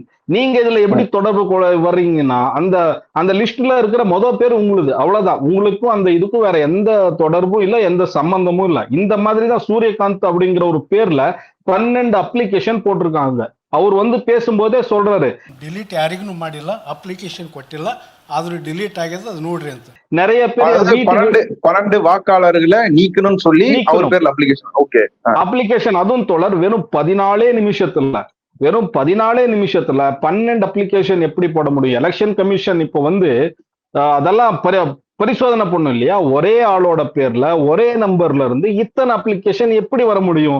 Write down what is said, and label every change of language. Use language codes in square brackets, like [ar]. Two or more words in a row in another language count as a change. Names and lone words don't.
[ta] நீங்க இதுல எப்படி தொடர்பு வர்றீங்கன்னா அந்த லிஸ்ட்ல இருக்கிற பேர் உங்களுது, அவ்வளவுதான். உங்களுக்கும் அந்த இதுக்கும் வேற எந்த தொடர்பும் இல்ல, எந்த சம்பந்தமும் இல்ல. இந்த மாதிரிதான் சூரியகாந்த் அப்படிங்கிற ஒரு பேர்ல 12 அப்ளிகேஷன் போட்டிருக்காங்க. அவர் வந்து பேசும்போதே சொல்றாரு, [kn] ಡಿಲೀಟ್ ಯಾರಿಗೂ ಮಾಡಿಲ್ಲ, ಅಪ್ಲಿಕೇಶನ್ ಕೊಟ್ಟಿಲ್ಲ, ಆದ್ರೂ ಡಿಲೀಟ್ ಆಗಿದೆ, ಅದು ನೋಡ್ರಿ ಅಂತ. [ta] நிறைய பேர் 12 வாக்காளர்களை நீக்கணும்னு சொல்லி அவர் பேர்ல அப்ளிகேஷன் அதுவும் தொடர் வெறும் 14 நிமிஷத்துல 12 அப்ளிகேஷன் எப்படி போட முடியும்? [en] election commission [ta] இப்போ வந்து அதெல்லாம் பரிசோதனை பண்ணும் இல்லையா, ஒரே ஆளோட பேர்ல ஒரே நம்பர்ல இருந்து இத்தனை அப்ளிகேஷன் எப்படி வர முடியும்?